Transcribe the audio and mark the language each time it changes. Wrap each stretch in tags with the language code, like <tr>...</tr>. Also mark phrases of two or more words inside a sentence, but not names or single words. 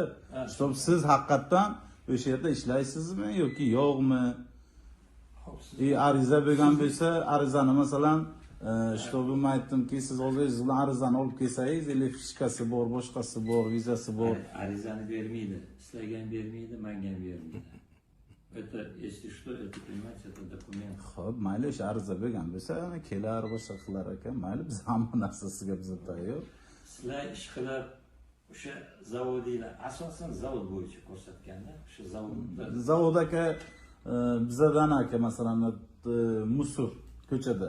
<uz>Shtob siz haqiqatan o'sha yerda ishlaysizmi yoki yo'qmi? Ariza bo'lgan bo'lsa, arizani masalan shtobi men aytdimki, siz o'zingiz bilan arizani olib kelsangiz, или fishkasi bor, boshqasi bor, vizasi bor. Arizani bermaydi, istagan bermaydi, menga ham bermaydi.</uz> <ru>Это, если что, это, понимаете, это документ.</ru> <uz>Xo'p, mayli o'sha ariza bo'lgan bo'lsa, kelar boshqa qilar ekan, mayli biz hamma narsasiga biz tayyor. Sizlar ish qilib o'sha zavodinglar asosan zavod bo'yicha ko'rsatganda, o'sha zavodda Zavod aka bizdan aka masalan musor ko'chada.</uz>